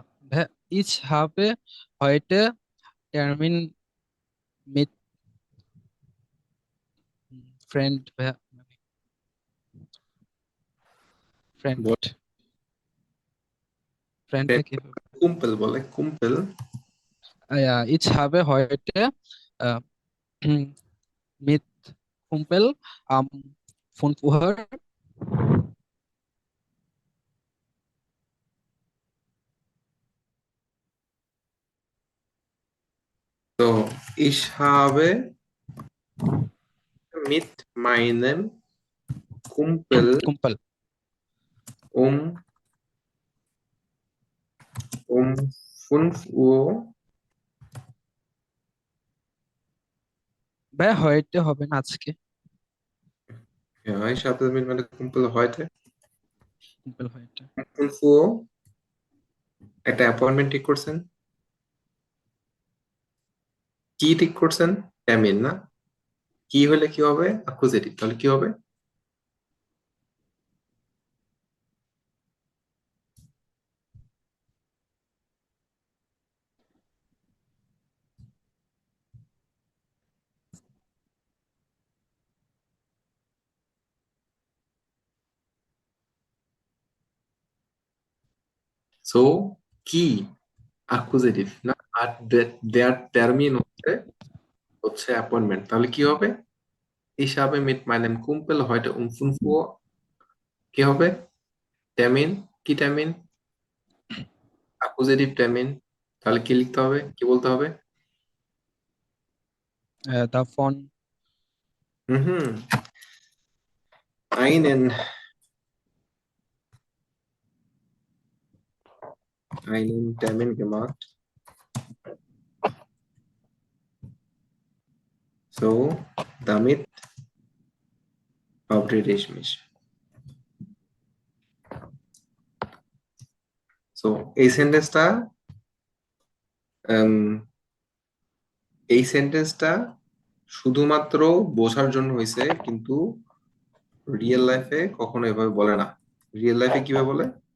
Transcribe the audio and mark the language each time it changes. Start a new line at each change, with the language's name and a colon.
Bangla: ভাই
German: ich habe heute Termin mit
Bangla: friend ভাই, friend ফ্রেন্ডটা কি হবে? কুম্পেল বলে, কুম্পেল।
German: Ja, ich habe heute äh, mit Kumpel am 5 Uhr তো ich habe mit meinem Kumpel Kumpel um um 5 Uhr
Bangla: ভাই heute হবে না আজকে,
German: ja, ich habe mit meinem Kumpel heute কুম্পেল heute um 5 Uhr
Bangla: একটা অ্যাপয়েন্টমেন্ট ঠিক করছেন। কি ঠিক করছেন? টার্মিন না? কি হলে কি হবে? অ্যাকুজেটিভ, তাহলে কি হবে? সো কি অ্যাকুজেটিভ না, আর দেয়ার টার্মিন হচ্ছে অ্যাপয়েন্টমেন্ট, তাহলে কি হবে?
German: Ich habe mit meinem Kumpel heute um 5 Uhr
Bangla: কি হবে? টার্মিন, কি টার্মিন? Accusative Termin. তাহলে কি লিখতে হবে, কি বলতে হবে?
German: davon হুম, einen Termin gemacht. So, damit verabrede ich mich.
Bangla: So, এই সেন্টেন্সটা এই সেন্টেন্সটা শুধুমাত্র বোঝার জন্য হয়েছে, কিন্তু রিয়েল লাইফে কখনো এভাবে বলে না। রিয়েল লাইফে কিভাবে বলে?